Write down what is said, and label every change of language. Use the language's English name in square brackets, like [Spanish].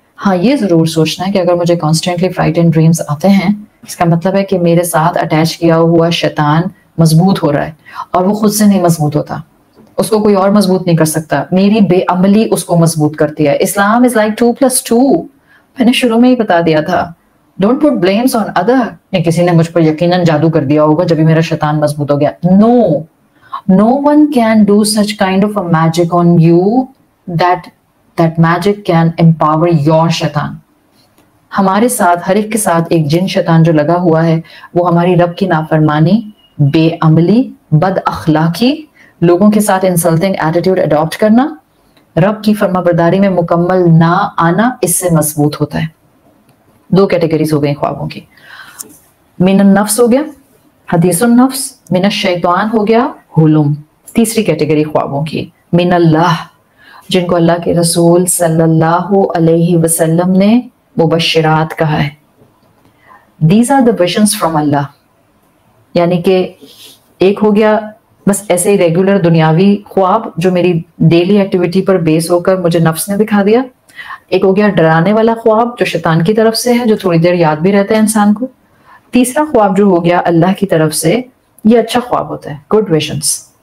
[Urdu] ہاں یہ ضرور سوچنا ہے کہ اگر مجھے [English] constantly frightened dreams [Urdu] آتے ہیں، اس کا مطلب ہے کہ میرے ساتھ اٹیچ کیا ہوا شیطان مضبوط ہو رہا ہے، اور وہ خود سے نہیں مضبوط ہوتا، اس کو کوئی اور مضبوط نہیں کر سکتا. میری بے عملی اس کو مضبوط کرتی ہے. [English] Islam is like 2+2. [Urdu] میں نے شروع میں ہی بتا دیا تھا. [English] Don't put blames on other. [Urdu] کسی نے مجھ پر یقیناً جادو کر دیا ہوگا جب میرا شیطان مضبوط ہو گیا. [English] No one can do such kind of a magic on you that magic can empower your shaitan. [Urdu] ہمارے ساتھ ہر ایک کے ساتھ ایک جن شیطان جو لگا ہوا ہے، وہ ہماری رب کی نافرمانی، بے عملی، بد اخلاقی، لوگوں کے ساتھ [English] insulting attitude [Urdu] اڈاپٹ کرنا، رب کی فرما برداری میں مکمل نہ آنا، اس سے مضبوط ہوتا ہے. 2 کیٹیگریز ہو گئی خوابوں کی. من النفس ہو گیا حدیث النفس، من الشیطان ہو گیا حلم. تیسری کیٹیگری خوابوں کی من اللہ، جن کو اللہ کے رسول صلی اللہ علیہ وسلم نے مبشرات کہا ہے. [English] These are the visions from Allah. [Urdu] یعنی کہ ایک ہو گیا بس ایسے ہی ریگولر دنیاوی خواب جو میری [English] daily activity [Urdu] پر بیس ہو کر مجھے نفس نے دکھا دیا. ایک ہو گیا ڈرانے والا خواب جو شیطان کی طرف سے ہے، جو تھوڑی دیر یاد بھی رہتا ہے انسان کو. تیسرا خواب جو ہو گیا اللہ کی طرف سے، یہ اچھا خواب ہوتا ہے، [English] Good visions.